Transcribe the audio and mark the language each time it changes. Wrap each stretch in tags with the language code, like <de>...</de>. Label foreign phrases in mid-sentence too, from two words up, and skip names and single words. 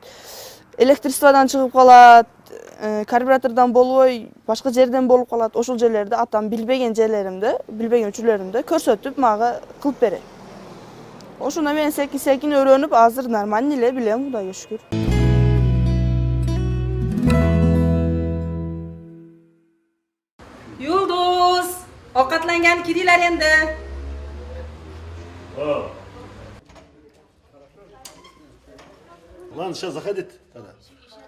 <ky>Электричестводон чыгып калат, карбюратордон болбой, башка жерден болуп калат. Ошол жерлерди атам билбеген жерлеримде, билбеген учурларымды көрсөтүп мага кылып берет. Ошондо мен секин өйрөнүп, азыр нормально эле билем, Кудайга шүкүр.</ky> <uz>Yulduz, ovqatlangan kiringlar endi.</uz> <ru>Ладно, сейчас заходите.</ru>